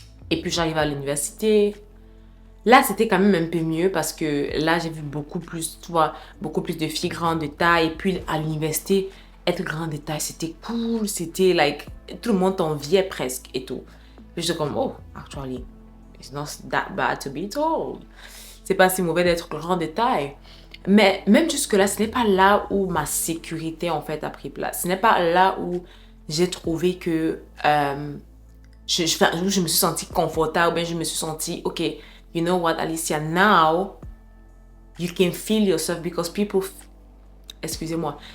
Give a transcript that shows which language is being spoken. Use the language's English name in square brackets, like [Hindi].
[French] Et puis j'arrive à l'université. Là, c'était quand même un peu mieux parce que là, j'ai vu beaucoup plus, tu vois, beaucoup plus de filles grandes de taille. Et puis à l'université, être grande de taille, c'était cool. C'était like, tout le monde t'enviait presque et tout. Puis j'étais comme, [English] oh, actually, it's not that bad to be told. [French] C'est pas si mauvais d'être grande de taille. Mais même jusque-là, ce n'est pas là où ma sécurité, en fait, a pris place. Ce n'est pas là où j'ai trouvé que je me suis sentie confortable, bien je me suis sentie, [English] ok, you know what, Alicia, now you can feel yourself because people... [French] Excusez-moi.